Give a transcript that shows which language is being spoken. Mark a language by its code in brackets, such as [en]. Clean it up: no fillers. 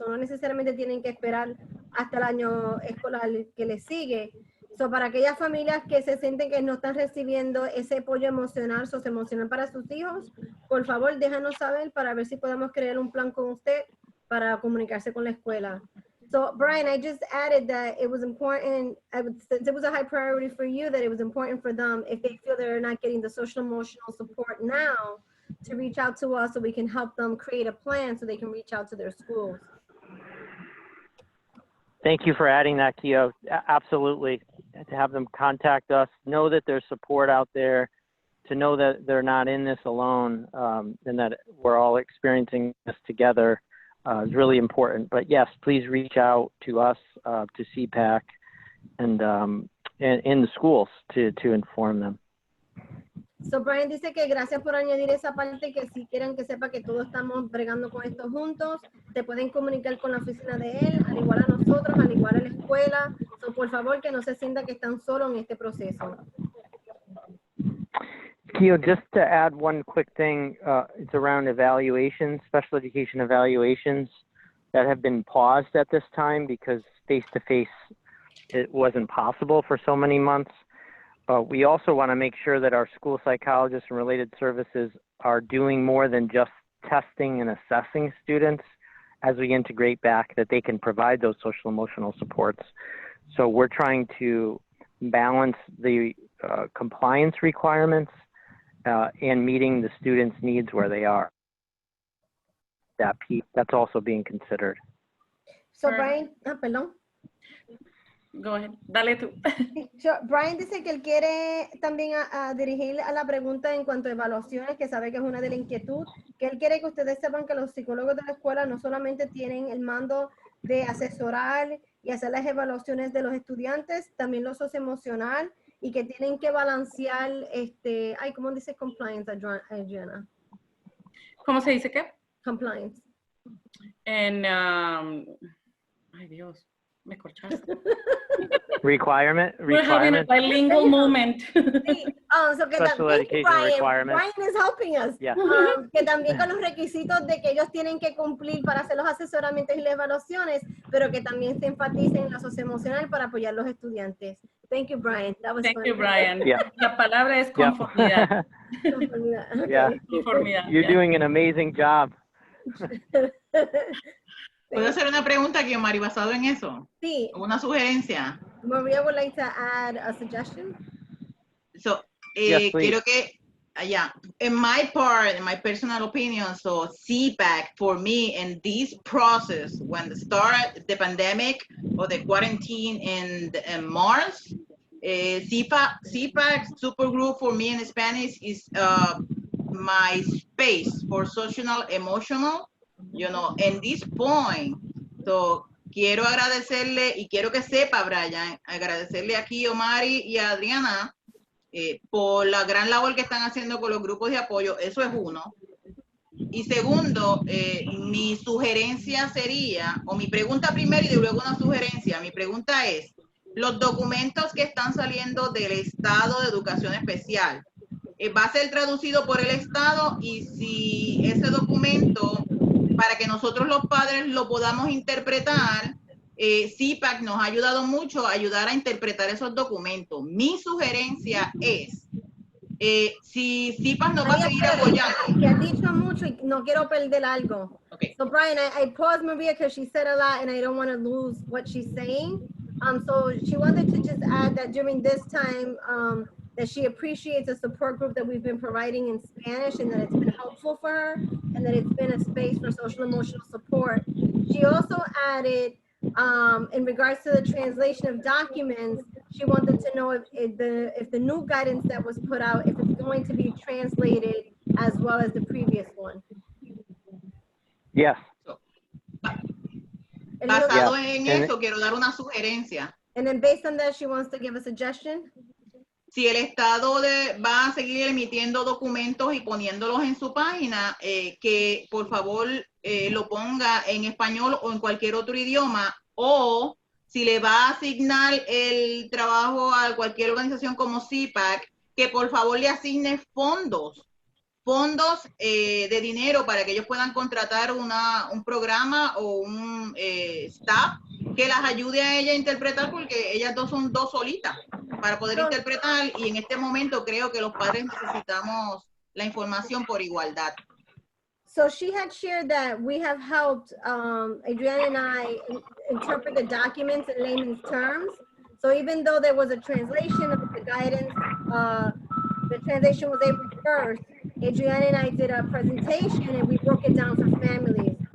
[es] No necesariamente tienen que esperar hasta el año escolar que les sigue. Para aquellas familias que se sienten que no están recibiendo ese apoyo emocional, socioemocional para sus hijos, por favor déjanos saber para ver si podemos crear un plan con usted para comunicarse con la escuela. [en] So, Bryan, I just added that it was important, since it was a high priority for you, that it was important for them, if they feel they're not getting the social emotional support now, to reach out to us so we can help them create a plan so they can reach out to their schools. Thank you for adding that, Kio. Absolutely. To have them contact us, know that there's support out there, to know that they're not in this alone, and that we're all experiencing this together. Is really important. But yes, please reach out to us, to CPAC, and in the schools to inform them. [es] So Bryan dice que gracias por añadir esa parte, que si quieren que sepa que todos estamos bregando con esto juntos, te pueden comunicar con la oficina de él, al igual a nosotros, al igual a la escuela. So, por favor, que no se sienta que están solos en este proceso. [en] Kio, just to add one quick thing, it's around evaluations, special education evaluations that have been paused at this time because face-to-face, it wasn't possible for so many months. We also want to make sure that our school psychologists and related services are doing more than just testing and assessing students as we integrate back, that they can provide those social emotional supports. So we're trying to balance the compliance requirements and meeting the students' needs where they are. That piece, that's also being considered. [es] So Bryan, perdón. [en] Go ahead, [es] dale tú. Bryan dice que él quiere también dirigir a la pregunta en cuanto a evaluaciones, que sabe que es una de las inquietudes, que él quiere que ustedes sepan que los psicólogos de la escuela no solamente tienen el mando de asesorar y hacer las evaluaciones de los estudiantes, también lo socioemocional, y que tienen que balancear, ¿cómo dice compliance, Adriana? ¿Cómo se dice qué? [en] Compliance. [es] En, ay Dios, me corchaste. [en] Requirement. We're having a bilingual moment. [es] Sí. So que [en] Special education requirements. Bryan is helping us. Yeah. [es] Que también con los requisitos de que ellos tienen que cumplir para hacer los asesoramientos y las evaluaciones, pero que también se enfatice en la socioemocional para apoyar a los estudiantes. [en] Thank you, Bryan. That was Thank funny. you, Bryan. Yeah. [es] La palabra es conformidad. Conformidad. Okay. [en] Yeah. [es] Conformidad. [en] You're doing an amazing job. [es] ¿Puedo hacer una pregunta, Kio Mari, basado en eso? Sí. Una sugerencia. [en] Maria would like to add a suggestion. So, Yes, please. [es] quiero que, [en] in my part, in my personal opinion, so CPAC for me in this process, when the start the pandemic or the quarantine in March, CPAC supergroup for me in Spanish is my space for social emotional, in this point. [es] So, quiero agradecerle y quiero que sepa, Bryan, agradecerle aquí a Mari y a Adriana por la gran labor que están haciendo con los grupos de apoyo. Eso es uno. Y segundo, mi sugerencia sería, o mi pregunta primero y luego una sugerencia. Mi pregunta es, los documentos que están saliendo del Estado de Educación Especial, ¿va a ser traducido por el Estado? Y si ese documento, para que nosotros los padres lo podamos interpretar, CPAC nos ha ayudado mucho a ayudar a interpretar esos documentos. Mi sugerencia es, si CPAC nos va a seguir apoyando. Que ha dicho mucho y no quiero perder algo. [en] Okay. So Bryan, I paused Maria because she said a lot and I don't want to lose what she's saying. So she wanted to just add that during this time, that she appreciates the support group that we've been providing in Spanish and that it's been helpful for her and that it's been a space for social emotional support. She also added, in regards to the translation of documents, she wanted to know if the new guidance that was put out, if it's going to be translated as well as the previous one. Yes. [es] Basado en eso, quiero dar una sugerencia. [en] And then based on that, she wants to give a suggestion. [es] Si el Estado va a seguir emitiendo documentos y poniéndolos en su página, que por favor lo ponga en español o en cualquier otro idioma, o si le va a asignar el trabajo a cualquier organización como CPAC, que por favor le asigne fondos de dinero para que ellos puedan contratar un programa o un staff que las ayude a ella a interpretar, porque ellas son dos solitas para poder interpretar, y en este momento creo que los padres necesitamos la información por igualdad. [en] So she had shared that we have helped Adriana and I interpret the documents in layman's terms. So even though there was a translation of the guidance, the translation was April 1st, Adriana and I did a presentation and we broke it down for families.